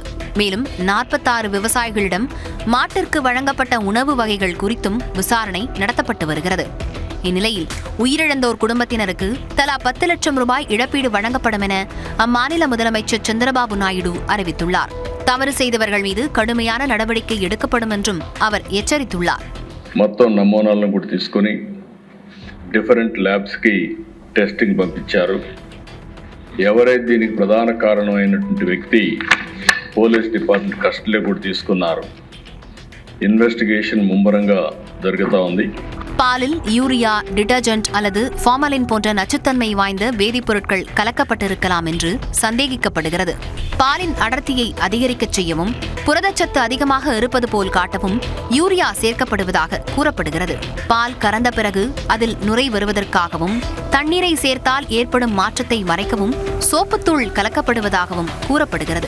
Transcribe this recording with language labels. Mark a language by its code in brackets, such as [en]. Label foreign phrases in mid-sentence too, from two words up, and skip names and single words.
[ta] மேலும் 46 விவசாயிகளிடம் மாட்டிற்கு வழங்கப்பட்ட உணவு வகைகள் குறித்தும் விசாரணை நடத்தப்பட்டு வருகிறது. இந்நிலையில் உயிரிழந்தோர் குடும்பத்தினருக்கு தலா 10 லட்சம் ரூபாய் இழப்பீடு வழங்கப்படும் என அம்மாநில முதலமைச்சர் சந்திரபாபு நாயுடு அறிவித்துள்ளார். தவறு செய்தவர்கள் மீது கடுமையான நடவடிக்கை எடுக்கப்படும் என்றும் அவர் எச்சரித்துள்ளார். [te] మొత్తం నమూనాలను కూడా తీసుకొని [en] different labski [te] టెస్టింగ్ పంపించారు. ఎవరైతే దీనికి ప్రధాన కారణమైనటువంటి వ్యక్తి [en] police department custodylo [te] కూడా తీసుకున్నారు. ఇన్వెస్టిగేషన్ ముమ్మరంగా జరుగుతూ ఉంది. [ta] பாலில் [en] urea, detergent [ta] அல்லது ஃபார்மலின் போன்ற நச்சுத்தன்மை வாய்ந்த வேதிப்பொருட்கள் கலக்கப்பட்டிருக்கலாம் என்று சந்தேகிக்கப்படுகிறது. பாலின் அடர்த்தியை அதிகரிக்கச் செய்யவும் புரதச்சத்து அதிகமாக இருப்பது போல் காட்டவும் யூரியா சேர்க்கப்படுவதாக கூறப்படுகிறது. பால் கறந்த பிறகு அதில் நுரை வருவதற்காகவும் தண்ணீரை சேர்த்தால் ஏற்படும் மாற்றத்தை மறைக்கவும் சோப்புத்தூள் கலக்கப்படுவதாகவும் கூறப்படுகிறது.